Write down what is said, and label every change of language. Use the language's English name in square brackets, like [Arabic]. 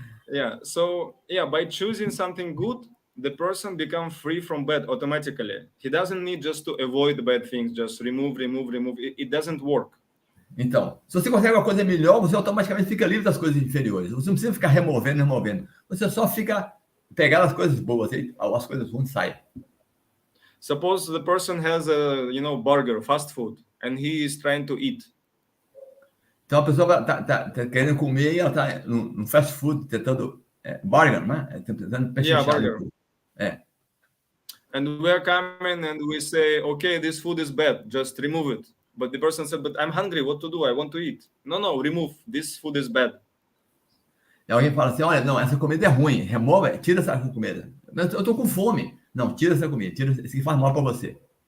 [English] Yeah, so by choosing something good, the person becomes free from bad automatically. He doesn't need just to avoid bad things, just remove. It doesn't work. [Portuguese] Então, se você consegue uma coisa melhor, você automaticamente fica livre das coisas inferiores. Você não precisa ficar removendo. Você só fica pegando as coisas boas, e as coisas ruins saem. [English] Suppose the person has a, burger, fast food, and he is trying to eat. [Portuguese] Então a pessoa tá querendo comer e ela tá no fast food tentando burger, né? Tentando pechinchar. [English] Yeah, burger. And we are coming and we say, okay, this food is bad, just remove it. But the person said, but I'm hungry, what to do? I want to eat. No, remove. This food is bad. [Portuguese] E alguém fala assim, olha, não, essa comida é ruim. Remova, tira essa comida. Eu tô com fome. Não, tira essa comida. Tira isso que faz mal para você.